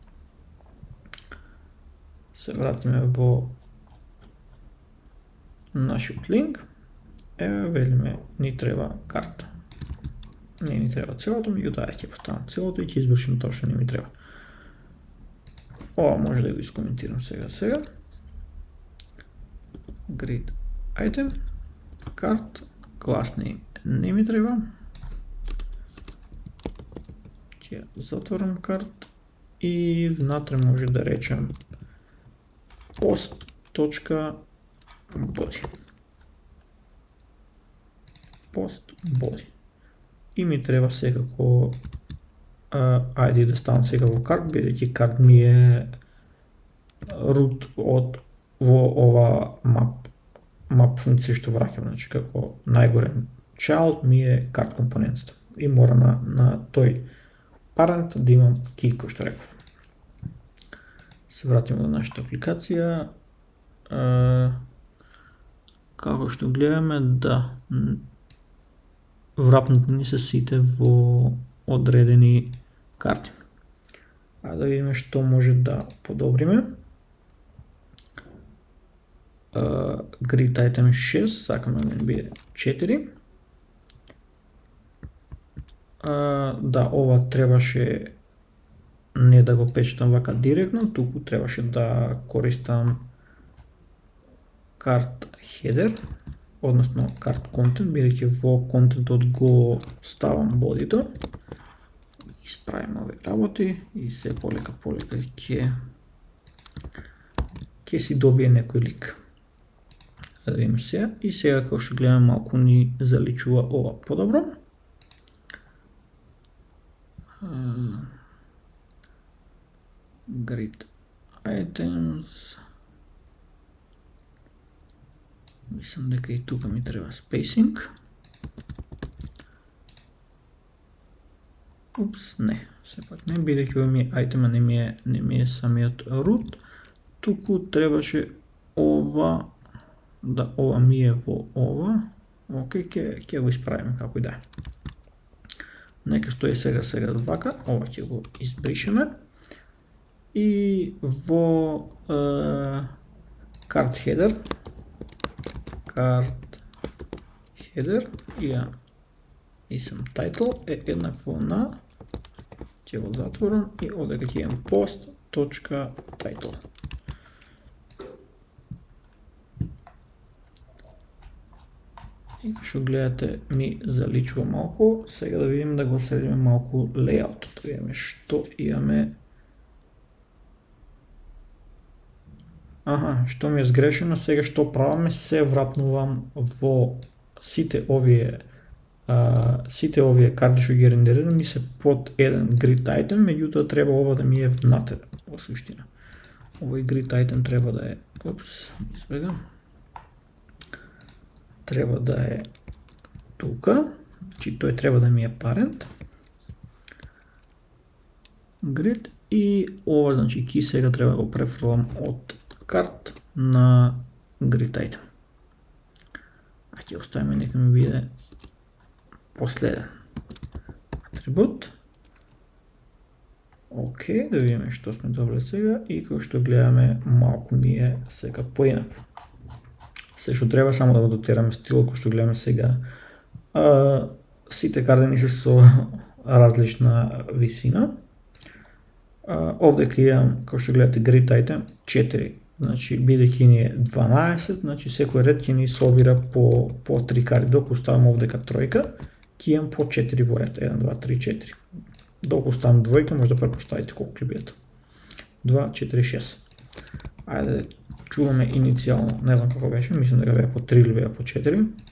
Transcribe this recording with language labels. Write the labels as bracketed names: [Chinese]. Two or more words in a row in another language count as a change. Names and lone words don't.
[Macedonian] Се вратиме во нашиот линк. Еве велиме ни треба карта. Не ни треба целото, меѓутоа ќе поставам целото и ќе извршим тоа што не ми треба. Ова може да го искоментирам сега. [English] Grid item, [Macedonian] карт, [English] class name [Macedonian] не ми треба. Ќе затворам карт и внатре може да речем post.body. Post.body. И ми треба секако ID да ставам сега во карт, бидејќи карт ми е root од во ова map функција што враќам, значи како најгорен child ми е карт компонентата и мора на тој parent да имам key, кој што реков. Се вратиме до нашата апликација. Како што гледаме, да, врапнати ни се сите во одредени карти. А да видиме што може да подобриме. [English] Grid item 6, [Macedonian] сакаме да не биде 4. Да, ова требаше не да го печатам вака директно, туку требаше да користам [English] card header, [Macedonian] односно [English] card content, [Macedonian] бидејќи во контентот го ставам бодито. Исправиме овие работи и се полека ќе си добие некој лик. Да видиме сега. И сега како што гледаме малку ни заличува ова подобро. [English] Grid items. [Macedonian] Мислам дека и тука ми треба spacing. Упс, не, сепак не, бидејќи ова ми е айтема, не ми е самиот root, туку требаше ова, да, ова ми е во ова. Океј, ќе го исправиме како и да. Нека стои сега вака, ова ќе го избришеме. И во [English] card header [Macedonian] и сам title е еднакво на, ќе го затворам и овде ќе имам post.title. И како што гледате ми заличува малку, сега да видим да го средиме малку лејаутот, да видиме што имаме. Што ми е сгрешено, сега што праваме, се врапнувам во сите овие карти што ги рендерирам ми се под еден [English] grid item, [Macedonian] меѓутоа треба ова да ми е внатре, во суштина. Овој [English] grid item [Macedonian] треба да е, треба да е тука, значи тој треба да ми е [English] parent grid [Macedonian] и ова, значи ки сега треба да го префрлам од карт на [English] grid item. [Macedonian] Ќе оставиме нека ми биде последен атрибут. Океј, да видиме што сме добре сега и како што гледаме малку ни е сега поинакво. Се што треба само да го дотираме стилот кој што гледаме сега. Сите карти се со различна висина. Овде ќе имам, како што гледате, [English] grid item 4. [Macedonian] Значи, бидејќи ни е 12, значи секој ред ќе ни собира по 3 карти. Докато ставам овдека тројка, ќе имам по 4 во ред. 1, 2, 3, 4. Докато ставам двојка, може да препоставите колку ќе бидат. 2, 4, 6. Ајде, чуваме иницијално, не знам како беше, мислам дека беа по 3 или беа по 4.